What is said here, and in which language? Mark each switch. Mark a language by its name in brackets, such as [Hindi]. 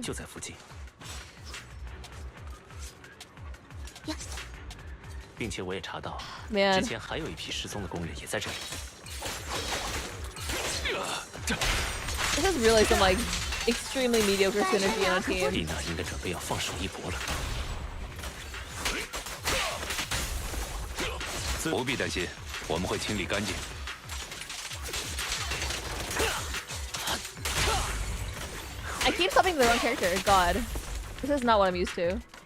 [Chinese] 就在附近，并且我也查到，之前还有一批失踪的工人也在这里。 [English] This is really some like extremely mediocre synergy on a team. [Chinese] 丽娜应该准备要放手一搏了。不必担心，我们会清理干净。 [English] I keep subbing the wrong character. God, this is not what I'm used to.